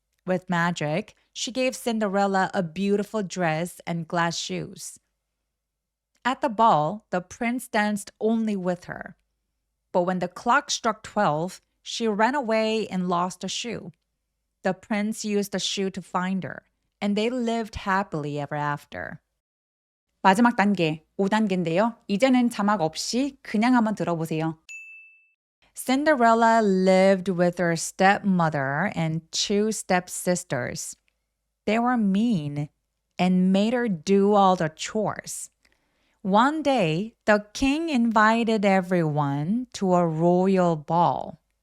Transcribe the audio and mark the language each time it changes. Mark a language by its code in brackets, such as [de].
[en] With magic, she gave Cinderella a beautiful dress and glass shoes. At the ball, the prince danced only with her. But when the clock struck 12, she ran away and lost a shoe. The prince used the shoe to find her, and they lived happily ever after. [ko] 마지막 단계, 5단계인데요. 이제는 자막 없이 그냥 한번 들어보세요. [en] Cinderella lived with her stepmother and two stepsisters. They were mean and made her do all the chores. One day, the king invited everyone to a royal ball.